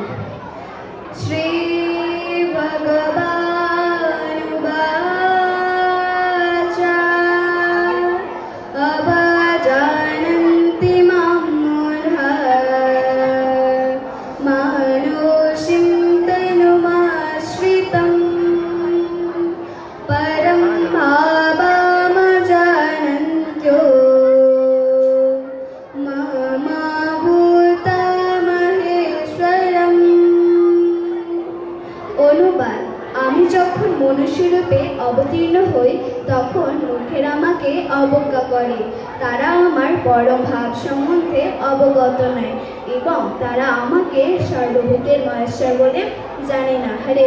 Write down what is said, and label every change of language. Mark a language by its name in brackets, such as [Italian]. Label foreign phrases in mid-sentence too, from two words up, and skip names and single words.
[Sanskrit] श्री भगवानुवाच अवजानन्ति मां मूढाः मानुषीं तनुमाश्रितम् परं भावमजानन्त्यो मामाभूतमहेश्वरम्। [Bangla] অনুবাদ: আমি যখন মনুষ্যরূপে অবতীর্ণ হই তখন লোকেরা আমাকে অবজ্ঞা করে। তারা আমার পরম ভাব সম্বন্ধে অবগত নয় এবং তারা আমাকে সর্বভূতের মহেশ্বর বলে জানে না।